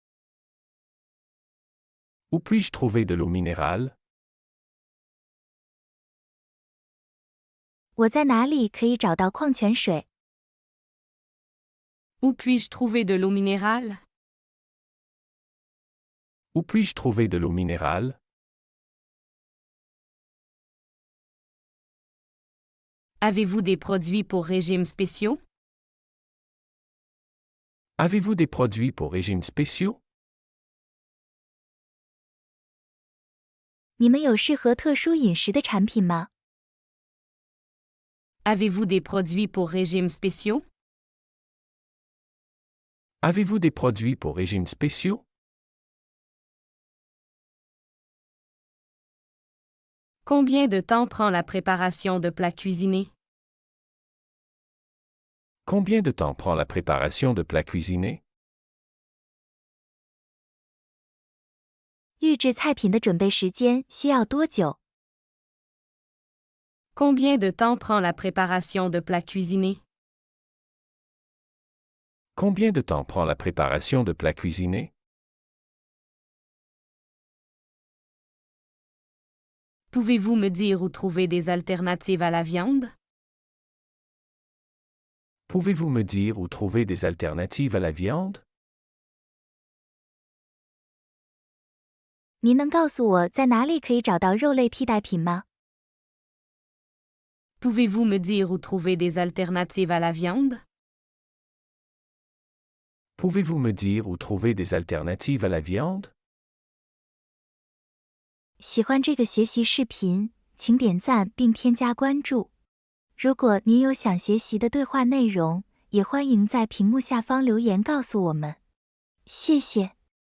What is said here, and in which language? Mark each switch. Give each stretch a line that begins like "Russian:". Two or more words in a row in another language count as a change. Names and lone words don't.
French: Où puis-je trouver de l'eau minérale?
Chinese: 我在哪里可以找到矿泉水？
French: Où puis-je trouver de l'eau minérale? Où puis-je trouver de l'eau minérale? Avez-vous des produits pour régimes spéciaux? Avez-vous des produits pour régimes spéciaux?
Chinese: 你们有适合特殊饮食的产品吗？
French: Avez-vous des produits pour régimes spéciaux? Avez-vous des produits pour régimes spéciaux? Combien de temps prend la préparation de plats cuisinés? Combien de temps prend la préparation de plats cuisinés?
Chinese: 预制菜品的准备时间需要多久？
French: Combien de temps prend la préparation de plats cuisinés? Combien de temps prend la préparation de plats cuisinés? Pouvez-vous me dire où trouver des alternatives à la viande? Pouvez-vous me dire où trouver des alternatives à la viande?
Chinese: 您能告诉我在哪里可以找到肉类替代品吗？
French: Pouvez-vous me dire où trouver des alternatives à la viande? Pouvez-vous me dire où trouver des alternatives à la viande?
Chinese: 喜欢这个学习视频，请点赞并添加关注。如果您有想学习的对话内容，也欢迎在屏幕下方留言告诉我们。谢谢。